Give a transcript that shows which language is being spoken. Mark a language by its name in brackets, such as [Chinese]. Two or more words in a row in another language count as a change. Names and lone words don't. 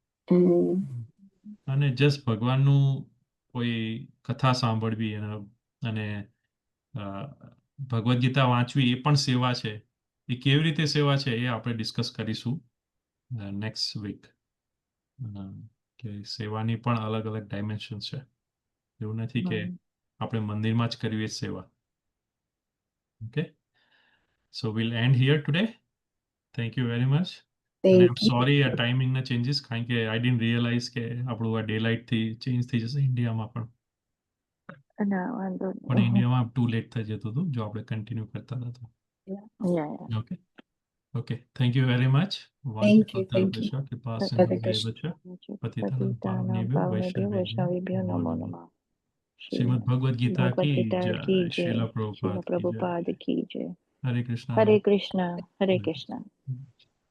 [Gujarati] અને જસ્ટ ભગવાનનું કોઈ કથા સાંભળવી, અને ભગવદ્ ગીતા વાંચવી, એ પણ સેવા છે. એ કેવી રીતે સેવા છે એ આપણે ડિસ્કસ કરીશું [English] next week, [Gujarati] કે સેવાની પણ અલગ અલગ ડાયમેન્શન છે. એવું નથી કે આપણે મંદિરમાં જ કરવી જ સેવા. [English] okay, so we'll end here today. Thank you very much. અને Thank you. [Gujarati] સોરી આ ટાઈમિંગ ના ચેન્જીસ, કારણ કે [English] I didn't realize [Gujarati] કે આપણું આ [English] day light [Gujarati] થી ચેન્જ થઈ જશે ઇન્ડિયામાં પણ ના વાંધો પણ નહીં. ઇન્ડિયામાં [English] too late [Gujarati] થઈ જતું હતું જો આપણે કન્ટિન્યુ કરતા હતા તો. [English] Yeah. okay okay, thank you very much. Thank you. Thank you. [Sanskrit] કૃપા Hare સિંધુ Krishna. દેવચ પતિતાનાં પતિતાનાં પાવનેભ્યો પાવનેભ્યો વૈષ્ણવેભ્યો વૈષ્ણવેભ્યો નમો નમો નમઃ. નમઃ. [Hindi] श्रीमद भगवद गीता ભગવદ કી ગીતા જય, की जय. શ્રીલ શ્રીલ प्रभुपाद की जय. प्रभुपाद की जय. [Sanskrit] હરે કૃષ્ણ. હરે કૃષ્ણ. હરે કૃષ્ણ.